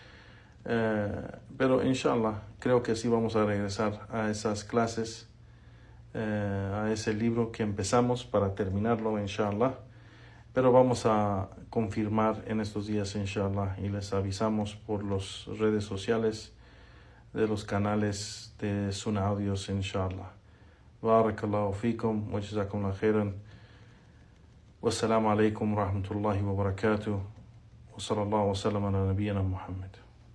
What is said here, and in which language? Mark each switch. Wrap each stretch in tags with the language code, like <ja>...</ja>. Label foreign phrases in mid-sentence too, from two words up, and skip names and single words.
<es>Pero inshallah, creo que sí vamos a regresar a esas clases, a ese libro que empezamos para terminarlo, inshallah. Pero vamos a confirmar en estos días, inshallah, y les avisamos por las redes sociales de los canales de Sunnah Audios, inshallah.</es> <ar>بارك الله فيكم وجزاكم الله خيرا. والسلام عليكم ورحمة الله وبركاته. وصلى الله وسلم على نبينا محمد.</ar>